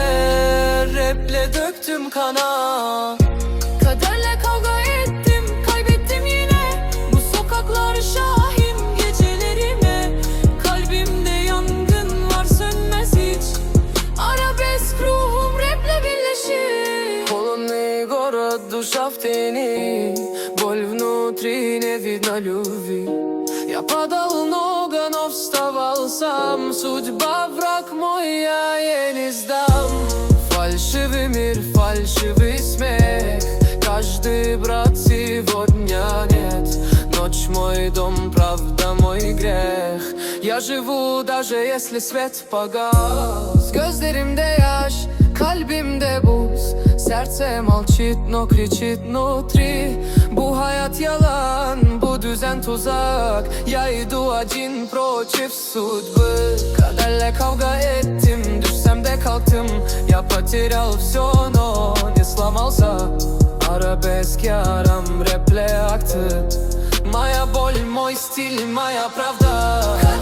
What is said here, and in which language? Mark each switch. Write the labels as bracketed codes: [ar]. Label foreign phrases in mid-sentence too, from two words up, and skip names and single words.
[tr] Raple döktüm kana. Kaderle kavga ettim, kaybettim yine. Bu sokaklar şahim gecelerime. Kalbimde yangın var, sönmez hiç. Arabesk ruhum raple birleşir. [ru] Полный город, душа в тени. Боль внутри, не видно любви. Я падал много, но вставал сам. Судьба враг мой, я ей не сдам. Фальшивый мир, фальшивый смех. Каждый брат сегодня нет. Ночь мой дом, правда мой грех. Я живу, даже если свет погас. [tr] Gözlerimde yaş, kalbimde buz. [ru] Serce молчит, но кричит внутри. [tr] Bu hayat yalan, bu düzen tuzak. [ru] Я иду один против судьбы. [tr] Kaderle kavga ettim, düşsem de kalktım. [ru] Я потерял все, но не сломался. [tr] Arabesk yaram raple aktı. [ru] Моя боль, мой стиль, моя правда.